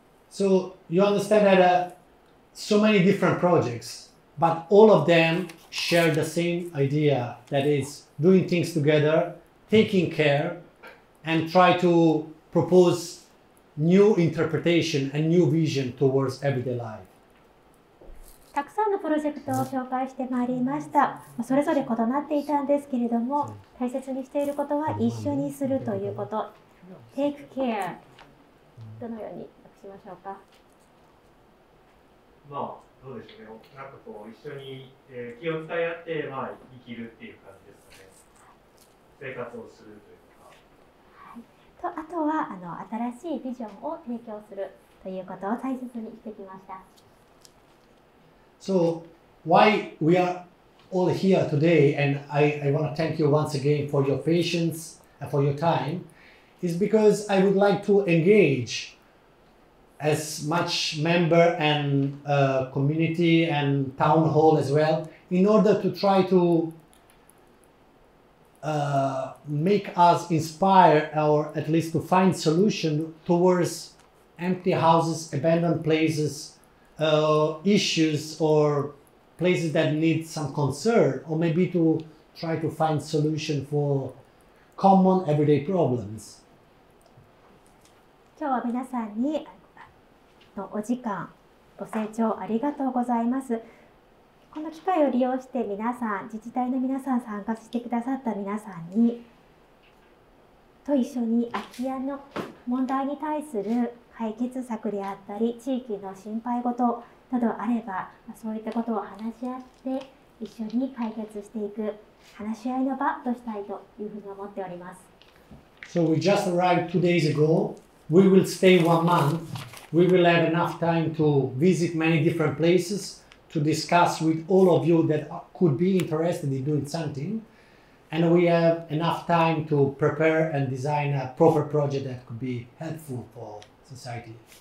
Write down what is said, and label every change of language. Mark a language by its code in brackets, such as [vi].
[en] So you understand that so many different projects, but all of them share the same idea, that is doing things together, taking care, and try to propose new interpretation and new vision towards everyday life. [ja] たくさんのプロジェクトを紹介してまいりました。それぞれ異なっていたんですけれども、大切にしていることは一緒にするということ。 [en] Take care。 [ja] どのように訳しましょうか。どうでしょうね。なんかこう一緒に、気を使い合って、生きるっていう感じですかね。生活をするというか。はい。あとは新しいビジョンを提供するということを大切にしてきました。 [en] So why we are all here today, and I want to thank you once again for your patience and for your time, is because I would like to engage as much member and community and town hall as well, in order to try to make us inspire, or at least to find solution towards empty houses, abandoned places, issues or places that need some concern, or maybe to try to find solution for common everyday problems. [ja] 今日は皆さんにお時間、ご清聴ありがとうございます。この機会を利用して皆さん、自治体の皆さん、参加してくださった皆さんにと一緒に空き家の問題に対する解決策であったり、地域の心配事などあれば、そういったことを話し合って一緒に解決していく話し合いの場としたいというふうに思っております。 [en] So we just arrived 2 days ago. We will stay 1 month. We will have enough time to visit many different places, to discuss with all of you that could be interested in doing something. And we have enough time to prepare and design a proper project that could be helpful for society.